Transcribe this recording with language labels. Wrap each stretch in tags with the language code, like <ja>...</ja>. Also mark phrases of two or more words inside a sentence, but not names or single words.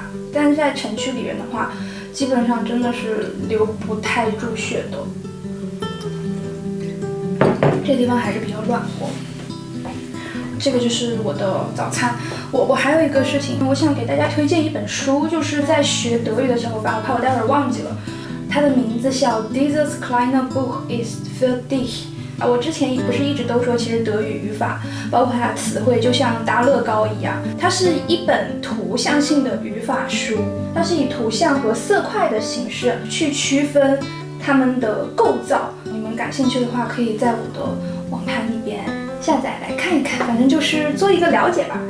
<zh>但是在城区里面的话，基本上真的是留不太住雪的。这地方还是比较暖和。这个就是我的早餐。我还有一个事情，我想给大家推荐一本书，就是在学德语的小伙伴，我怕我待会儿忘记了，它的名字叫 Dieses kleine Buch ist für dich，我之前不是一直都说，其实德语语法包括它的词汇就像搭乐高一样，它是一本图像性的语法书，它是以图像和色块的形式去区分它们的构造。你们感兴趣的话，可以在我的网盘里边下载来看一看，反正就是做一个了解吧。</zh>